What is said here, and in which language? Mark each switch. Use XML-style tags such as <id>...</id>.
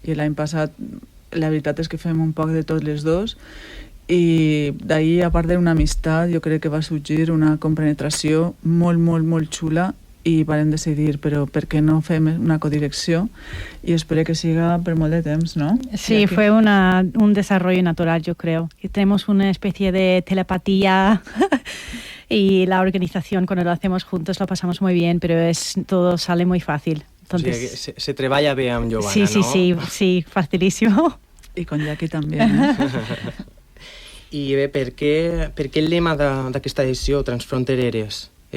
<ca>I l'any passat la veritat és que fem un poc de tots les dos i d'ahir, a part d'una amistat, jo crec que va sorgir una compenetració molt, molt, molt xula i vam decidir, però per què no fem una codirecció</ca> <es>y espero que siga por</es> <ca>molt de temps, ¿no?</ca> <es>Sí, fue un desarrollo natural, yo creo. Y tenemos una especie de telepatía y la organización, cuando lo hacemos juntos, lo pasamos muy bien, pero todo sale muy fácil. Entonces,</es> <ca>o sigui, se treballa bé amb Giovanna, sí, no?</ca> <es>Sí, facilísimo. Y con Jackie también.</es> <ca>I bé, per què el lema d'aquesta edició, Transfrontereres?</ca>